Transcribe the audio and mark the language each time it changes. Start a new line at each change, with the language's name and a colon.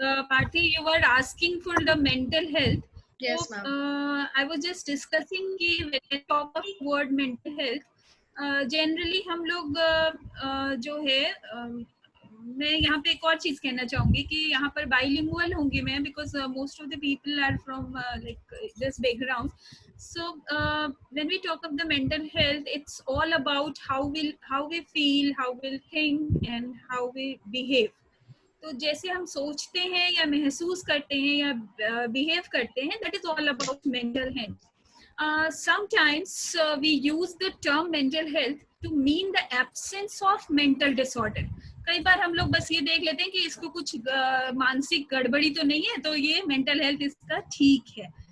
English: Parthi, you were asking for the mental health. Yes ma'am. I was just discussing
Hindi: कि
English: when I talk of word mental health,
Hindi: generally हम लोग जो है मैं यहाँ पे एक और चीज कहना चाहूंगी कि यहाँ पर बाइलिंगुअल होंगी मैं,
English: Because most of the people are from like this background. So when we talk of the mental health, it's all about how we feel, how we think and how we behave.
Hindi: तो जैसे हम सोचते हैं या महसूस करते हैं या बिहेव करते हैं,
English: that is all about mental health. Sometimes we use the term mental health to mean the absence of mental disorder.
Hindi: कई बार हम लोग बस ये देख लेते हैं कि इसको कुछ मानसिक गड़बड़ी तो नहीं है, तो ये मेंटल हेल्थ इसका ठीक है.